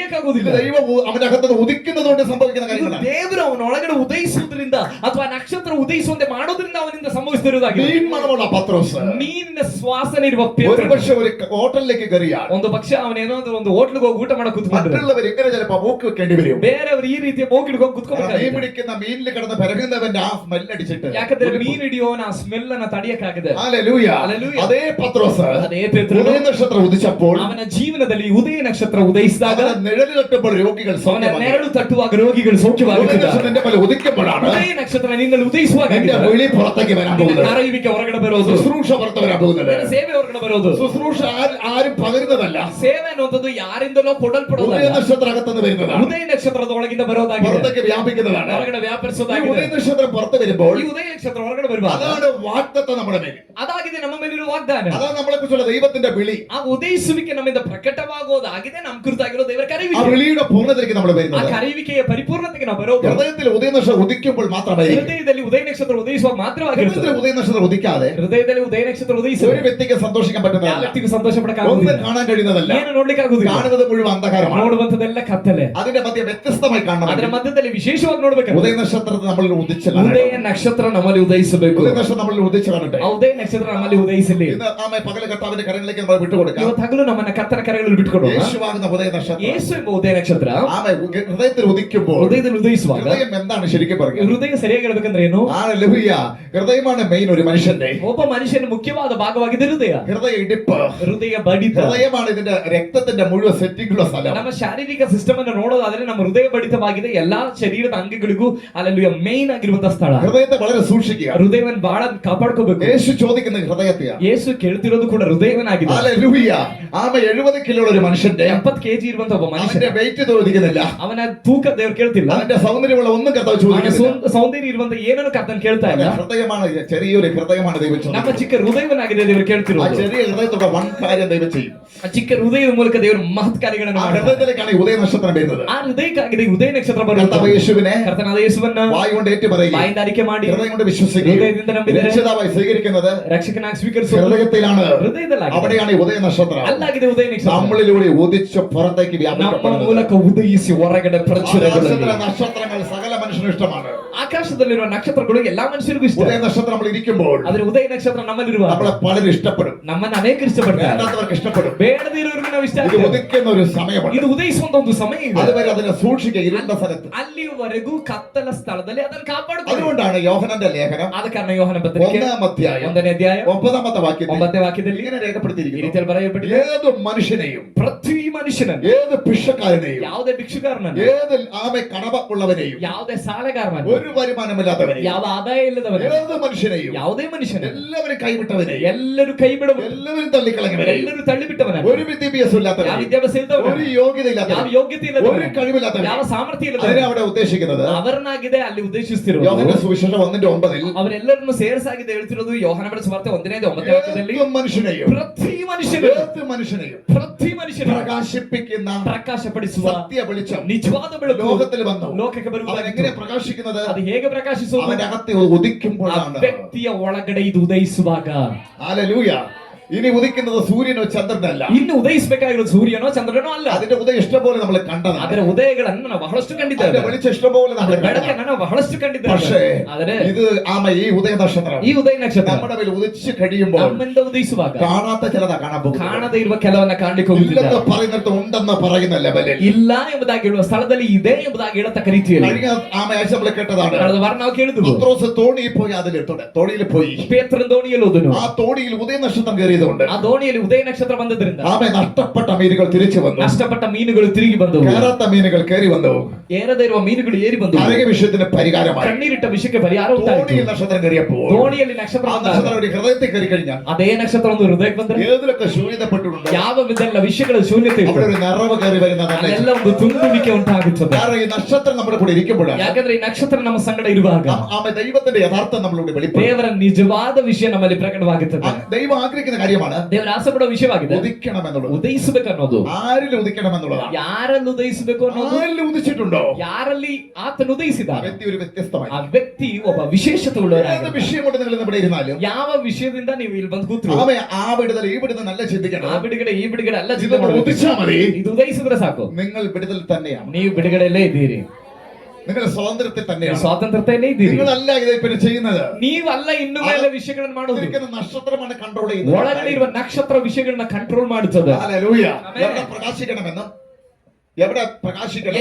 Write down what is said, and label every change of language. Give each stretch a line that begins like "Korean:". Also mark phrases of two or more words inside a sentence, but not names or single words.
Kannada: ಕಲಿಯಕ್ಕಾಗುವುದಿಲ್ಲ.
Malayalam: ദൈവം അവന്റെ അകത്ത് ഉദിക്കുന്നത് കൊണ്ട് സംഭവിക്കുന്ന
Kannada: ಇದು
Malayalam: കാര്യങ്ങളാണ്.
Kannada: ದೇವರು ಅವನ ಒಳಗಡೆ ಉದಯಿಸುವುದರಿಂದ ಅಥವಾ ನಕ್ಷತ್ರ ಉದಯಿಸುವಂತೆ ಮಾಡೋದ್ರಿಂದ ಅವನಿಂದ ಸಂಭವಿಸುತ್ತಿರುವುದಾಗಿದೆ.
Malayalam: മീൻ മണമുള്ള പത്രോസ്
Kannada: ಮೀನಿನ ಶ್ವಾಸನೆ ಇರುವ ಪೇತ್ರನು
Malayalam: ഒരുപക്ഷെ ഒരു ഹോട്ടലിലേക്ക് കയറിയാൽ
Kannada: ಒಂದು ಪಕ್ಷ ಅವನೇನೋ ಒಂದು ಹೋಟ್ಲಿಗೆ ಹೋಗಿ ಊಟ ಮಾಡಕ್ ಕೂತ್ಕೊಂಡ್ರೆ
Malayalam: മറ്റുള്ളവർ എങ്ങനെ ചിലപ്പോ മൂക്ക് വെക്കേണ്ടി വരും.
Kannada: ಬೇರೆಯವರು ಈ ರೀತಿಯ ಮೂಗಿಡ್ಕೊಂಡು
Malayalam: മീൻ
Kannada: ಕೂತ್ಕೋಬೇಕಾಗಿದೆ.
Malayalam: പിടിക്കുന്ന മീനിൽ കിടന്ന് പെരകുന്നവന്റെ ആ സ്മെല്ല് അടിച്ചിട്ട്
Kannada: ಯಾಕಂದ್ರೆ ಮೀನ್ ಹಿಡಿಯೋನ ಆ ಸ್ಮೆಲ್ ಅನ್ನ ತಡೆಯಕ್ಕಾಗದೆ.
Malayalam: ഹല്ലേലൂയ. ഹല്ലേലൂയ. അതേ പത്രോസ്
Kannada: ಅದೇ ಪೇತ್ರನು
Malayalam: ഉദയ നക്ഷത്രം ഉദിച്ചപ്പോൾ
Kannada: ಅವನ ಜೀವನದಲ್ಲಿ ಉದಯ ನಕ್ಷತ್ರ ಉದಯಿಸಿದಾಗ
Malayalam: അവന്റെ നിഴല് തട്ടുമ്പോൾ രോഗികൾ
Kannada: ಅವನ
Malayalam: സൗഖ്യമാകും.
Kannada: ನೆರಳು ತಟ್ಟುವಾಗ ರೋಗಿಗಳು
Malayalam: ഉദയ
Kannada: ಸೌಖ್ಯವಾಗುತ್ತಿದ್ದಾರೆ.
Malayalam: നക്ഷത്രത്തിന്റെ മേലെ ഉദിക്കുമ്പോഴാണ്
Kannada: ಉದಯ ನಕ್ಷತ್ರ ನಿನ್ನಲ್ಲಿ ಉದಯಿಸುವಾಗ
Malayalam: എന്റെ വിളി പുറത്തേക്ക് വരാൻ പോകുന്നത്.
Kannada: ಕರೆಯುವಿಕೆ ಹೊರಗಡೆ ಬರೋದು,
Malayalam: ശുശ്രൂഷ പുറത്ത് വരാൻ പോകുന്നത്.
Kannada: ನಿನ್ನ ಸೇವೆ ಹೊರಗಡೆ ಬರೋದು.
Malayalam: ശുശ്രൂഷ ആരും പകരുന്നതല്ല.
Kannada: ಸೇವೆ ಅನ್ನುವಂಥದ್ದು ಯಾರಿಂದಲೋ
Malayalam: ഉദയ
Kannada: ಕೊಡಲ್ಪಡೋದಲ್ಲ,
Malayalam: നക്ഷത്ര അകത്തുനിന്ന് വരുന്നതാണ്.
Kannada: ಉದಯ ನಕ್ಷತ್ರದ ಒಳಗಿಂದ ಬರೋದಾಗಿದೆ,
Malayalam: പുറത്തേക്ക് വ്യാപിക്കുന്നതാണ്.
Kannada: ಹೊರಗಡೆ
Malayalam: ഈ
Kannada: ವ್ಯಾಪರಿಸೋದಾಗಿದೆ.
Malayalam: ഉദയ നക്ഷത്രം പുറത്ത് വരുമ്പോൾ
Kannada: ಈ ಉದಯ ನಕ್ಷತ್ರ ಹೊರಗಡೆ ಬರುವಾಗ
Malayalam: അതാണ് വാഗ്ദത്തം നമ്മുടെ മേൽ.
Kannada: ಅದಾಗಿದೆ ನಮ್ಮ ಮೇಲಿರುವ ವಾಗ್ದಾನ.
Malayalam: അതാണ് നമ്മളെ കുറിച്ചുള്ള ദൈവത്തിന്റെ വിളി.
Kannada: ಆ ಉದಯಿಸುವಿಕೆ ನಮ್ಮಿಂದ ಪ್ರಕಟವಾಗೋದಾಗಿದೆ, ನಮ್ಮ ಕುರಿತಾಗಿರೋ ದೇವರ
Malayalam: ആ
Kannada: ಕರೆಯುವಿಕೆ.
Malayalam: വിളിയുടെ പൂർണ്ണതയിലേക്ക് നമ്മൾ
Kannada: ಆ
Malayalam: വരുന്നത്
Kannada: ಕರೆಯುವಿಕೆಯ ಪರಿಪೂರ್ಣತೆಗೆ ನಾವು ಬರೋದು
Malayalam: ഹൃദയത്തിൽ ഉദയ നക്ഷത്രം ഉദിക്കുമ്പോൾ മാത്രമായിരിക്കും.
Kannada: ಹೃದಯದಲ್ಲಿ ಉದಯ ನಕ್ಷತ್ರ ಉದಯಿಸುವಾಗ ಮಾತ್ರವಾಗಿರುತ್ತದೆ.
Malayalam: ഹൃദയത്തിൽ ഉദയ നക്ഷത്രം ഉദിക്കാതെ
Kannada: ಹೃದಯದಲ್ಲಿ ಉದಯ ನಕ್ಷತ್ರ
Malayalam: ഒരു
Kannada: ಉದಯಿಸುವ
Malayalam: വ്യക്തിക്ക് സന്തോഷിക്കാൻ
Kannada: ಯಾವ
Malayalam: പറ്റുന്നതല്ല.
Kannada: ವ್ಯಕ್ತಿಗೂ ಸಂತೋಷ
Malayalam: ഒന്നും
Kannada: ಪಡಕ್ಕಾಗುವುದಿಲ್ಲ,
Malayalam: കാണാൻ കഴിയുന്നതല്ല.
Kannada: ಏನು ನೋಡ್ಲಿಕ್ಕೆ ಆಗುದಿಲ್ಲ.
Malayalam: കാണുന്നത് മുഴുവൻ അന്ധകാരമാണ്.
Kannada: ನೋಡುವಂತದೆಲ್ಲ ಕತ್ತಲೆ.
Malayalam: അതിന്റെ മധ്യ വ്യത്യസ്തമായി
Kannada: ಅದರ
Malayalam: കാണണം.
Kannada: ಮಧ್ಯದಲ್ಲಿ ವಿಶೇಷವಾಗಿ ನೋಡ್ಬೇಕು.
Malayalam: ഉദയ നക്ഷത്രത്തെ നമ്മളിൽ ഉദിച്ചു
Kannada: ಉದಯ
Malayalam: കാണണം.
Kannada: ನಕ್ಷತ್ರ ನಮ್ಮಲ್ಲಿ ಉದಯಿಸಬೇಕು.
Malayalam: ഉദയ നക്ഷത്രം നമ്മളിൽ ഉദിച്ചു കാണട്ടെ.
Kannada: ಆ ಉದಯ ನಕ್ಷತ್ರ ನಮ್ಮಲ್ಲಿ ಉದಯಿಸಲಿ.
Malayalam: ഇന്ന് ആമേ പകൽ കർത്താവിന്റെ കരങ്ങളിലേക്ക് നമ്മൾ വിട്ടുകൊടുക്കാം.
Kannada: ಇವತ್ತು ಹಗಲು ನಮ್ಮನ್ನ ಕರ್ತನ ಕರೆಗಳಲ್ಲಿ ಬಿಟ್ಟುಕೊಡುವ.
Malayalam: യേശുവാകുന്ന ഉദയ നക്ഷത്രം
Kannada: ಯೇಸು ಎಂಬ ಉದಯ ನಕ್ಷತ್ರ
Malayalam: ആമേ ഹൃദയത്തിൽ ഉദിക്കുമ്പോൾ
Kannada: ಹೃದಯದಲ್ಲಿ ಉದಯಿಸುವಾಗ
Malayalam: ഹൃദയം എന്താണ് ശരിക്കും പറയുക?
Kannada: ಹೃದಯ ಸರಿಯಾಗಿ ಹೇಳ್ಬೇಕಂದ್ರೆ ಏನು?
Malayalam: ഹല്ലേലൂയ. ഹൃദയമാണ് മെയിൻ ഒരു മനുഷ്യന്റെ.
Kannada: ಒಬ್ಬ ಮನುಷ್ಯನ ಮುಖ್ಯವಾದ ಭಾಗವಾಗಿದೆ ಹೃದಯ.
Malayalam: ഹൃദയ ഇടിപ്പ്,
Kannada: ಹೃದಯ ಬಡಿತ.
Malayalam: ഹൃദയമാണ് ഇതിന്റെ രക്തത്തിന്റെ മുഴുവൻ സെറ്റിംഗുള്ള സ്ഥലം.
Kannada: ನಮ್ಮ ಶಾರೀರಿಕ ಸಿಸ್ಟಮ್ ಅನ್ನು ನೋಡೋದಾದ್ರೆ ನಮ್ಮ ಹೃದಯ ಬಡಿತವಾಗಿದೆ. ಎಲ್ಲಾ ಶರೀರದ ಅಂಗಗಳಿಗೂ ಅಲ್ಲಲ್ಲಿ ಮೇನ್ ಆಗಿರುವಂತಹ ಸ್ಥಳ.
Malayalam: ഹൃദയത്തെ വളരെ സൂക്ഷിക്കുക.
Kannada: ಹೃದಯವನ್ನು ಬಹಳ ಕಾಪಾಡ್ಕೋಬೇಕು.
Malayalam: യേശു ചോദിക്കുന്ന ഹൃദയത്തെയാണ്.
Kannada: ಯೇಸು ಕೇಳ್ತಿರೋದು ಕೂಡ ಹೃದಯವನಾಗಿದೆ.
Malayalam: ഹല്ലേലൂയ. ആമേ 70 കിലോ ഉള്ള ഒരു മനുഷ്യന്റെ
Kannada: 70 kg ಇರುವಂತ ಒಬ್ಬ ಮನುಷ್ಯ,
Malayalam: അവന്റെ വെയിറ്റ് ചോദിക്കുന്നില്ല,
Kannada: ಅವನ ತೂಕ ದೇವರು ಕೇಳ್ತಿಲ್ಲ,
Malayalam: അവന്റെ സൗന്ദര്യമുള്ള ഒന്നും കർത്താവ്
Kannada: ಅವನ
Malayalam: ചോദിക്കുന്നില്ല.
Kannada: ಸೌಂದರ್ಯ ಇರುವಂತ ಏನನ್ನು ಕರ್ತನ್ ಕೇಳ್ತಾ ಇಲ್ಲ.
Malayalam: ഹൃദയമാണ്, ചെറിയൊരു ഹൃദയമാണ് ദൈവം
Kannada: ನಮ್ಮ
Malayalam: ചോദിക്കുന്നത്.
Kannada: ಚಿಕ್ಕ ಹೃದಯವನಾಗಿದೆ ದೇವರು
Malayalam: ആ
Kannada: ಕೇಳ್ತಿರೋದು.
Malayalam: ചെറിയ ഹൃദയത്തോടെ വൻ കാര്യം ദൈവം ചെയ്യും.
Kannada: ಆ ಚಿಕ್ಕ ಹೃದಯದ ಮೂಲಕ ದೇವರು ಮಹತ್ ಕಾರ್ಯಗಳನ್ನು
Malayalam: ആ
Kannada: ಮಾಡ್ತಾರೆ.
Malayalam: ഹൃദയത്തിലേക്കാണ് ഈ ഉദയ നക്ഷത്രം വരുന്നത്.
Kannada: ಆ ಹೃದಯಕ್ಕಾಗಿದೆ ಈ ಉದಯ ನಕ್ಷತ್ರ
Malayalam: കർത്താവ്
Kannada: ಬರುತ್ತದೆ.
Malayalam: യേശുവിനെ
Kannada: ಕರ್ತನಾದ ಯೇಸುವನ್ನ
Malayalam: വായു കൊണ്ട് ഏറ്റു പറയുക,
Kannada: ಬಾಯಿಂದ ಅರಿಕೆ ಮಾಡಿ
Malayalam: ഹൃദയം കൊണ്ട് വിശ്വസിക്കുകയും
Kannada: ಹೃದಯದಿಂದ ನಂಬಿದರೆ
Malayalam: രക്ഷിതാവായി സ്വീകരിക്കുന്നത്
Kannada: ರಕ್ಷಕನಾಗಿ ಸ್ವೀಕರಿಸುವುದು
Malayalam: ഹൃദയത്തിലാണ്.
Kannada: ಹೃದಯದಲ್ಲಾಗಿದೆ.
Malayalam: അവിടെയാണ് ഈ ഉദയ നക്ഷത്രം
Kannada: ಅಲ್ಲಾಗಿದೆ ಉದಯ ನಕ್ಷತ್ರ.
Malayalam: നമ്മളിലൂടെ ഉദിച്ച് പുറത്തേക്ക്
Kannada: ನಮ್ಮ
Malayalam: വ്യാപിക്കപ്പെടുന്നത്.
Kannada: ಮೂಲಕ ಉದಯಿಸಿ ಹೊರಗಡೆ ಪ್ರಚುರಗೊಳ್ಳಲಿ.
Malayalam: നക്ഷത്രങ്ങൾ സകല മനുഷ്യനും ഇഷ്ടമാണ്.
Kannada: ಆಕಾಶದಲ್ಲಿರುವ ನಕ್ಷತ್ರಗಳು ಎಲ್ಲಾ ಮನುಷ್ಯರಿಗೂ ಇಷ್ಟ.
Malayalam: ഉദയ നക്ഷത്രം നമ്മൾ ഇരിക്കുമ്പോൾ
Kannada: ಆದ್ರೆ ಉದಯ ನಕ್ಷತ್ರ ನಮ್ಮಲ್ಲಿರುವ
Malayalam: നമ്മളെ പലരും ഇഷ്ടപ്പെടും,
Kannada: ನಮ್ಮನ್ನ ಅನೇಕರು ಇಷ್ಟಪಡ್ತಾರೆ.
Malayalam: വേണ്ടാത്തവർക്ക് ഇഷ്ടപ്പെടും.
Kannada: ಬೇಡದೇ ಇರೋರಿಗೆ ನಾವು ಇಷ್ಟ
Malayalam: ഇത്
Kannada: ಆಗ್ತೇವೆ.
Malayalam: ഉദിക്കുന്ന ഒരു സമയമാണ്.
Kannada: ಇದು ಉದಯಿಸುವಂತ ಒಂದು ಸಮಯ ಇದೆ.
Malayalam: അതുവരെ അതിനെ സൂക്ഷിക്കുക ഇരുണ്ട സ്ഥലത്ത്.
Kannada: ಅಲ್ಲಿಯವರೆಗೂ ಕತ್ತಲ ಸ್ಥಳದಲ್ಲಿ ಅದನ್ನು ಕಾಪಾಡಿಕೊಳ್ಳಿ.
Malayalam: അതുകൊണ്ടാണ് യോഹനന്റെ ലേഖനം
Kannada: ಆದ ಕಾರಣ ಯೋಹನ ಪತ್ರಿಕೆ
Malayalam: 1-ാം അധ്യായം
Kannada: 1ನೇ ಅಧ್ಯಾಯ
Malayalam: 9-ാമത്തെ വാക്യത്തിൽ
Kannada: 9ನೇ ವಾಕ್ಯದಲ್ಲಿ
Malayalam: ഇങ്ങനെ
Kannada: ಈ
Malayalam: രേഖപ്പെടുത്തിയിരിക്കുന്നു.
Kannada: ರೀತಿಯಲ್ಲಿ ಬರೆಯಲ್ಪಟ್ಟಿದೆ.
Malayalam: ഏത് മനുഷ്യനെയും,
Kannada: ಪ್ರತಿ ಮನುಷ್ಯನನ್ನು,
Malayalam: ഏത് ഭിക്ഷക്കാരനെയും,
Kannada: ಯಾವುದೇ ಭಿಕ್ಷುಕಾರನನ್ನು,
Malayalam: ഏത് ആമെ കടവ ഉള്ളവനെയും,
Kannada: ಯಾವುದೇ ಸಾಲಗಾರನನ್ನು,
Malayalam: ഒരു വരുമാനമില്ലാത്തവനെയും,
Kannada: ಯಾವ ಆದಾಯ ಇಲ್ಲದವನು,
Malayalam: ഏത് മനുഷ്യനെയും,
Kannada: ಯಾವುದೇ ಮನುಷ್ಯನನ್ನು
Malayalam: എല്ലാവരും കൈവിട്ടവനെയും,
Kannada: ಎಲ್ಲರೂ ಕೈ ಬಿಡಬಹುದು,
Malayalam: എല്ലാവരും തള്ളിക്കളഞ്ഞവരെയും,
Kannada: ಎಲ್ಲರೂ ತಳ್ಳಿಬಿಟ್ಟವನನ್ನು,
Malayalam: ഒരു വിദ്യാഭ്യാസം
Kannada: ಯಾವ
Malayalam: ഇല്ലാത്തവരെയും,
Kannada: ವಿದ್ಯಾಭ್ಯಾಸ ಇಲ್ಲದವನು,
Malayalam: ഒരു യോഗ്യത
Kannada: ಯಾವ
Malayalam: ഇല്ലാത്തവരെയും,
Kannada: ಯೋಗ್ಯತೆ
Malayalam: ഒരു
Kannada: ಇಲ್ಲದವನು,
Malayalam: കഴിവില്ലാത്തവരെയും,
Kannada: ಯಾವ ಸಾಮರ್ಥ್ಯ
Malayalam: അതിനെ
Kannada: ಇಲ್ಲದವನು
Malayalam: അവിടെ ഉദ്ദേശിക്കുന്നത്
Kannada: ಅವರನ್ನಾಗಿದೆ ಅಲ್ಲಿ ಉದ್ದೇಶಿಸ್ತಿರೋದು.
Malayalam: യോഹന്ന സുവിശേഷം 1:9
Kannada: ಅವರೆಲ್ಲರನ್ನು ಸೇರಿಸಾಗಿದೆ ಹೇಳ್ತಿರೋದು ಯೋಹನ ಬರೆದ ಸುವಾರ್ತೆ 1ನೇ 9ನೇ ವಾಕ್ಯದಲ್ಲಿ.
Malayalam: ഏത് മനുഷ്യനെയും,
Kannada: ಪ್ರತಿ ಮನುಷ್ಯನು,
Malayalam: ഏത് മനുഷ്യനെയും
Kannada: ಪ್ರತಿ ಮನುಷ್ಯನು
Malayalam: പ്രകാശിപ്പിക്കുന്ന
Kannada: ಪ್ರಕಾಶಪಡಿಸುವ
Malayalam: സത്യ വെളിച്ചം
Kannada: ನಿಜವಾದ ಬೆಳಕು
Malayalam: ലോകത്തിൽ വന്നു.
Kannada: ಲೋಕಕ್ಕೆ
Malayalam: അവൻ
Kannada: ಬರುವುದು.
Malayalam: എങ്ങനെ പ്രകാശിക്കുന്നത്?
Kannada: ಅದು ಹೇಗೆ ಪ್ರಕಾಶಿಸುವುದು?
Malayalam: അവന്റെ അകത്തെ
Kannada: ಆ
Malayalam: ഉദിക്കുമ്പോഴാണ്.
Kannada: ವ್ಯಕ್ತಿಯ ಒಳಗಡೆ ಇದು ಉದಯಿಸುವಾಗ.
Malayalam: ഹല്ലേലൂയ. ഇനി ഉദിക്കുന്നത് സൂര്യനോ ചന്ദ്രനല്ല.
Kannada: ಇನ್ನು ಉದಯಿಸಬೇಕಾಗಿರೋದು ಸೂರ್ಯನೋ ಚಂದ್ರನೋ ಅಲ್ಲ.
Malayalam: അതിന്റെ ഉദയം ഇഷ്ടംപോലെ നമ്മൾ കണ്ടതാണ്.
Kannada: ಅದರ ಉದಯಗಳನ್ನು ನಾವು ಬಹಳಷ್ಟು
Malayalam: അതിന്റെ
Kannada: ಕಂಡಿದ್ದೇವೆ.
Malayalam: വെളിച്ചം ഇഷ്ടംപോലെ നമ്മൾ
Kannada: ಅದರ ಬೆಳಕನ್ನು ನಾವು ಬಹಳಷ್ಟು
Malayalam: പക്ഷേ
Kannada: ಕಂಡಿದ್ದೇವೆ. ಆದರೆ
Malayalam: ഇത് ഈ ഉദയ നക്ഷത്രം
Kannada: ಈ ಉದಯ ನಕ್ಷತ್ರ
Malayalam: നമ്മുടെ മേൽ ഉദിച്ച് കഴിയുമ്പോൾ
Kannada: ನಮ್ಮಿಂದ ಉದಯಿಸುವಾಗ
Malayalam: കാണാത്ത ചിലതാ കാണാൻ പോകുന്നത്.
Kannada: ಕಾಣದೇ ಇರುವ ಕೆಲವನ್ನ ಕಾಣಲಿಕ್ಕೆ ಹೋಗುದಿಲ್ಲ.
Malayalam: ഇല്ലെന്ന് പറയുന്നിടത്ത് ഉണ്ടെന്ന് പറയുന്ന ലെവലിൽ
Kannada: ಇಲ್ಲ ಎಂಬುದಾಗಿ ಹೇಳುವ ಸ್ಥಳದಲ್ಲಿ ಇದೆ ಎಂಬುದಾಗಿ ಹೇಳತಕ್ಕ ರೀತಿಯಲ್ಲಿ
Malayalam: കഴിഞ്ഞ ആഴ്ച നമ്മൾ കേട്ടതാണ്.
Kannada: ಕಳೆದ ವಾರ ನಾವು ಕೇಳಿದ್ವು.
Malayalam: പത്രോസ് തോണിയിൽ പോയി, തോണിയിൽ പോയി.
Kannada: ಪೇತ್ರನ ದೋಣಿಯಲ್ಲಿ ಹೋದನು.
Malayalam: ആ തോണിയിൽ ഉദയ നക്ഷത്രം കയറിയതുകൊണ്ട്
Kannada: ಆ ದೋಣಿಯಲ್ಲಿ ಉದಯ ನಕ್ಷತ್ರ ಬಂದದ್ರಿಂದ
Malayalam: നഷ്ടപ്പെട്ട മീനുകൾ തിരിച്ചു വന്നു.
Kannada: ನಷ್ಟಪಟ್ಟ ಮೀನುಗಳು ತಿರುಗಿ ಬಂದವು.
Malayalam: കയറാത്ത മീനുകൾ കയറി വന്നു.
Kannada: ಏರದೇ ಇರುವ ಮೀನುಗಳು ಏರಿ ಬಂದವು.
Malayalam: ആരോഗ്യ വിഷയത്തിന് പരിഹാരമായി.
Kannada: ಕಣ್ಣೀರಿಟ್ಟ ವಿಷಯಕ್ಕೆ ಪರಿಹಾರ ಉಂಟಾಯಿತು.
Malayalam: തോണിയിൽ നക്ഷത്രം കയറിയപ്പോൾ
Kannada: ದೋಣಿಯಲ್ಲಿ ನಕ್ಷತ್ರ
Malayalam: ആ
Kannada: ಬಂದಾಗ
Malayalam: നക്ഷത്രം ഒരു ഹൃദയത്തിൽ കയറി കഴിഞ്ഞാൽ
Kannada: ಅದೇ ನಕ್ಷತ್ರ ಒಂದು ಹೃದಯಕ್ಕೆ ಬಂದ್ರೆ
Malayalam: ഏതിലൊക്കെ ശൂന്യതപ്പെട്ടിട്ടുണ്ട്
Kannada: ಯಾವ ವಿಧಲ್ಲ ವಿಷಯಗಳ ಶೂನ್ಯತೆ
Malayalam: അവിടെ
Kannada: ಇದೆ.
Malayalam: ഒരു നിറവ് കയറി വരുന്നതല്ല.
Kannada: ಅದೆಲ್ಲ ಒಂದು ತುಂಬುವಿಕೆ ಉಂಟಾಗುತ್ತದೆ.
Malayalam: കാരണം ഈ നക്ഷത്രം നമ്മുടെ കൂടെ ഇരിക്കുമ്പോഴാണ്
Kannada: ಯಾಕಂದ್ರೆ ಈ ನಕ್ಷತ್ರ ನಮ್ಮ ಸಂಗಡ ಇರುವಾಗ
Malayalam: ദൈവത്തിന്റെ യഥാർത്ഥം നമ്മളിവിടെ വെളിപ്പെടും.
Kannada: ದೇವರ ನಿಜವಾದ ವಿಷಯ ನಮ್ಮಲ್ಲಿ ಪ್ರಕಟವಾಗುತ್ತದೆ.
Malayalam: ദൈവം ആഗ്രഹിക്കുന്ന കാര്യമാണ്
Kannada: ದೇವರ ಆಸೆ ಪಡುವ ವಿಷಯವಾಗಿದೆ
Malayalam: ഉദിക്കണം എന്നുള്ളത്.
Kannada: ಉದಯಿಸಬೇಕನ್ನೋದು.
Malayalam: ആരിൽ ഉദിക്കണം എന്നുള്ളതാണ്.
Kannada: ಯಾರಲ್ಲಿ ಉದಯಿಸಬೇಕು ಅನ್ನೋದು.
Malayalam: ആരിൽ ഉദിച്ചിട്ടുണ്ടോ
Kannada: ಯಾರಲ್ಲಿ ಆತನು ಉದಯಿಸಿದ
Malayalam: ആ വ്യക്തി ഒരു വ്യത്യസ്തമായി.
Kannada: ಆ ವ್ಯಕ್ತಿ ಒಬ್ಬ ವಿಶೇಷತೆ
Malayalam: ഏത്
Kannada: ಉಳ್ಳವರಾಗಿರ್ತಾನೆ.
Malayalam: വിഷയം കൊണ്ട് നിങ്ങൾ ഇവിടെ ഇരുന്നാലും
Kannada: ಯಾವ ವಿಷಯದಿಂದ ನೀವು ಇಲ್ಲಿ ಬಂದು ಕೂತ್ರು
Malayalam: ആ വിടുതൽ ഈ വിടുതൽ നല്ല ചിന്തിക്കണം.
Kannada: ಆ ಬಿಡುಗಡೆ ಈ ಬಿಡುಗಡೆ ಅಲ್ಲ ಚಿಂತೆ
Malayalam: ഇതൊന്ന്
Kannada: ಮಾಡಬೇಕು.
Malayalam: ഉദിച്ചാ മതി.
Kannada: ಇದು ಉದಯಿಸಿದ್ರೆ ಸಾಕು.
Malayalam: നിങ്ങൾ വിടുതൽ തന്നെയാണ്.
Kannada: ನೀವು ಬಿಡುಗಡೆಯಲ್ಲೇ ಇದ್ದೀರಿ.
Malayalam: നിങ്ങൾ സ്വാതന്ത്ര്യത്തിൽ
Kannada: ನೀವು
Malayalam: തന്നെയാണ്.
Kannada: ಸ್ವಾತಂತ್ರ್ಯತೆಯಲ್ಲೇ ಇದ್ದೀರಿ.
Malayalam: നിങ്ങളല്ല ഇത് ഇപ്പൊ ചെയ്യുന്നത്.
Kannada: ನೀವಲ್ಲ ಇನ್ನು ಮೇಲೆ ವಿಷಯಗಳನ್ನು ಮಾಡೋದು.
Malayalam: ഇരിക്കുന്ന നക്ഷത്രമാണ് കൺട്രോൾ ചെയ്യുന്നത്.
Kannada: ಒಳಗಡೆ ಇರುವ ನಕ್ಷತ್ರ ವಿಷಯಗಳನ್ನ ಕಂಟ್ರೋಲ್ ಮಾಡುತ್ತದೆ.
Malayalam: ഹല്ലേലൂയ. ആമേൻ. എവിടെ പ്രകാശിക്കണമെന്നും എവിടെ പ്രകാശിക്കണം,